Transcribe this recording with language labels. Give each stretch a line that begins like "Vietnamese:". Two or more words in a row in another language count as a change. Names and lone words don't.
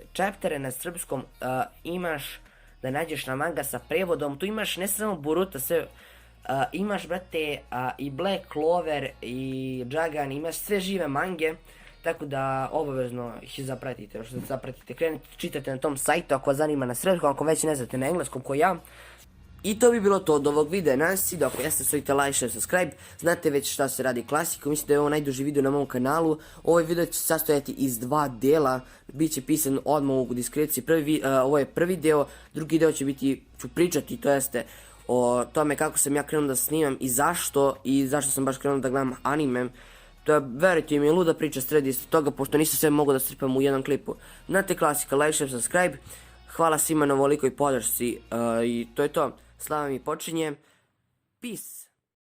Serbian: Chaptere na srpskom imaš da nađeš na manga sa prevodom, tu imaš ne samo Boruto, sve, imaš, brate, i Black Clover i Jagan, imaš sve žive mange, tako da obavezno ih zapratite, krenite, čitate na tom sajtu ako vas zanima na srpskom, ako već ne znate na engleskom ko ja. I to bi bilo to od ovog videa. Nadam se da ako jeste stavite
English: like, share, subscribe.
Serbian: Znate već šta se radi klasikom. Mislim da je ovo najduži video na mom kanalu. Ovaj video će se sastojati iz 2 dela. Biće pisan odmah u deskripciji. Ovo je prvi deo. Drugi deo ću pričati, to jeste o tome kako sam ja krenuo da snimam i zašto sam baš krenuo da gledam anime. To je, verujte mi, luda priča sredi isto toga, pošto nisam sve mogao da stripam u jednom klipu. Znate klasika,
English: like, share, subscribe.
Serbian: Hvala svima na ovolikoj podršci i to je to. Slava mi počinje. Peace.